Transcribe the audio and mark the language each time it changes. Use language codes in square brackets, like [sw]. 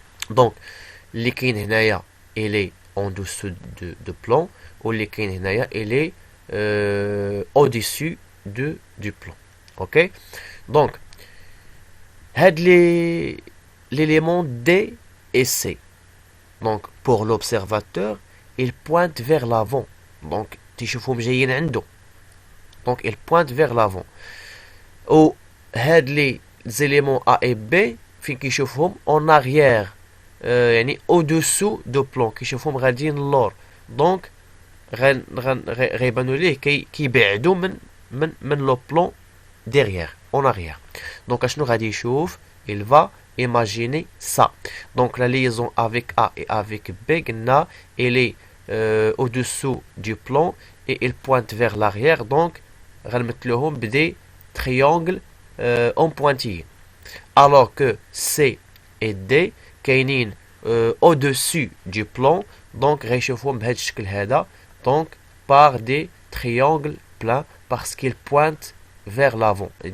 [fr] Donc, [ar] اللي كاين هنايا [fr] il est en dessous de plan, ou اللي كاين هنايا il est au-dessus du plan. Ok? Donc, had l'élément D et C. Donc, pour l'observateur, il pointe vers l'avant. Donc, [ar] تشوفهم جايين عنده. [fr] Donc, il pointe vers l'avant. Ou had les éléments A et B, [ar] فين كيشوفهم [fr] en arrière. [ar] يعني [fr] au-dessous du plan. [ar] كيشوفهم غاديين للور. [fr] Donc, [ar] غيبانوا ليه كيبعدوا من [fr] le plan derrière, en arrière. Donc, [ar] اشنو غادي يشوف? [fr] Il va imaginer ça. Donc, la liaison avec A et avec B, elle est au-dessous du plan et il pointe vers l'arrière. Donc, [ar] غنمثلوهم بدي [fr] triangle en pointillé. Alors que C et D [ar] كاينين [fr] au-dessus du plan. Donc, [ar] غيشوفوهم بهذا الشكل هذا. [fr] Donc, par des triangles plats parce qu'ils pointent vers l'avant.